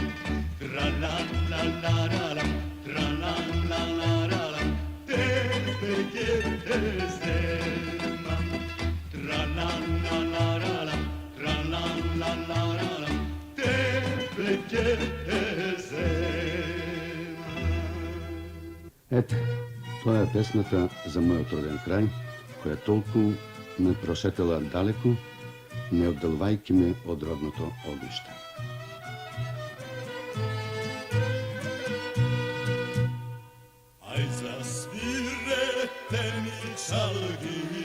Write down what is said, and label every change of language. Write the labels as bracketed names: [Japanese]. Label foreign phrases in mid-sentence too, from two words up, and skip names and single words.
[Macedonian] Tra-la-la-la-la-la, tra-la-la-la-la-la, тебе те земам. Tra-la-la-la-la-la, tra-la-la-la-la-la, тебе те земам. Ете, тоа е песната за мојот роден крај, која толку ме прошетела далеку, не одделувајќи ме од родното огниште. Ај засвирете ми чалги,